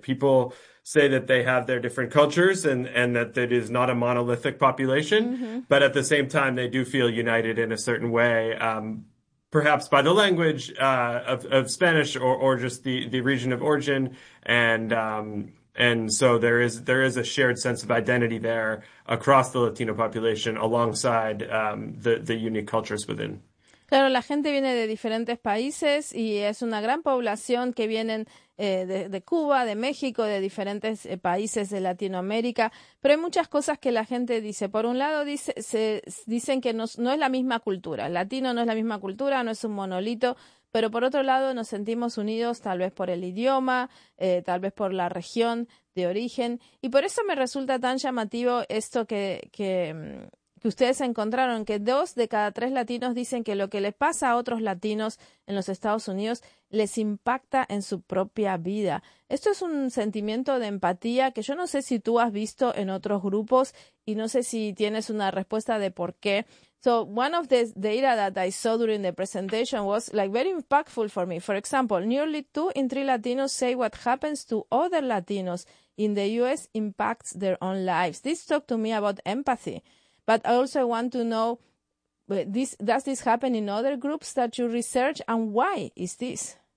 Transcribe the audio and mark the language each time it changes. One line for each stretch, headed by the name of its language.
English: People say that they have their different cultures and that it is not a monolithic population, but at the same time, they do feel united in a certain way, perhaps by the language of Spanish or just the region of origin. And so there is a shared sense of identity there across the Latino population alongside the unique cultures within.
Spanish: Claro, la gente viene de diferentes países y es una gran población que vienen de Cuba, de México, de diferentes países de Latinoamérica. Pero hay muchas cosas que la gente dice. Por un lado, dicen que no es la misma cultura. El latino no es la misma cultura, no es un monolito. Pero por otro lado, nos sentimos unidos tal vez por el idioma, tal vez por la región de origen. Y por eso me resulta tan llamativo esto que ustedes encontraron que 2 de cada 3 latinos dicen que lo que les pasa a otros latinos en los Estados Unidos les impacta en su propia vida. Esto es un sentimiento de empatía que yo no sé si tú has visto en otros grupos y no sé si tienes una respuesta de por qué.
English: So, one of the data that I saw during the presentation was like very impactful for me. For example, nearly 2 in 3 Latinos say what happens to other Latinos in the US impacts their own lives. This talked to me about empathy. But I also want to know, does this happen in other groups that you research, and why is this?